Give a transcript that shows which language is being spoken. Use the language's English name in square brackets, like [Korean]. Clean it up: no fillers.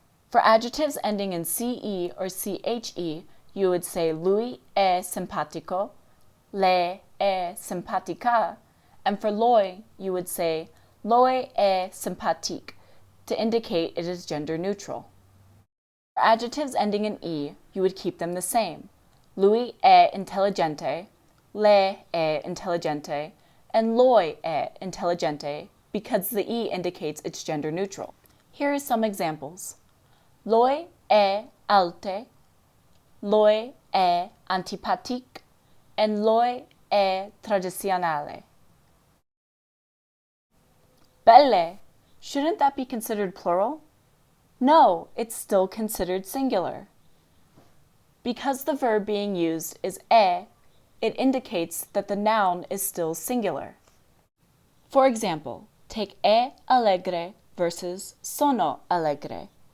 [English] For adjectives ending in ce or che, you would say [Italian] lui è simpatico, lei è simpatica, [English] and for loi, you would say [Italian] loi è simpatique, [English] to indicate it is gender neutral. For adjectives ending in e, you would keep them the same. [Italian] Lui è intelligente, lei è intelligente, [English] and [Italian] loi è intelligente, [English] because the e indicates it's gender neutral. Here are some examples. [Italian] Loi è alte, loi è antipatique, [English] and [Italian] loi è tradizionale. [English] Belle, shouldn't that be considered plural? No, it's still considered singular. Because the verb being used is è, it indicates that the noun is still singular. For example, take [Italian] è allegre [English] versus [Italian] sono allegre.